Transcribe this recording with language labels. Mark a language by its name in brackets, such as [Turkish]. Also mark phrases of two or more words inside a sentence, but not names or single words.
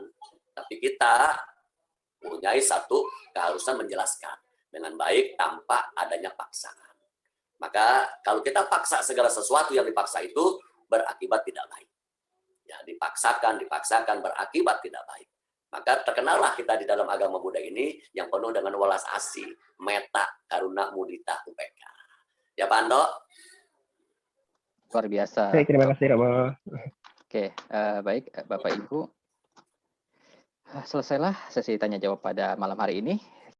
[Indonesian] Tapi kita mempunyai satu keharusan menjelaskan dengan baik tanpa adanya paksaan. Maka kalau kita paksa segala sesuatu yang dipaksa itu berakibat tidak baik. Ya, dipaksakan berakibat tidak baik. Maka terkenallah kita di dalam agama Buddha ini yang penuh dengan welas asih, [Pali] metta, karuna, mudita, upeka. [Indonesian] Ya Pak Ando? Luar biasa. Baik, terima kasih Romo. Oke, baik Bapak Ibu. Selesailah sesi tanya jawab pada malam hari ini.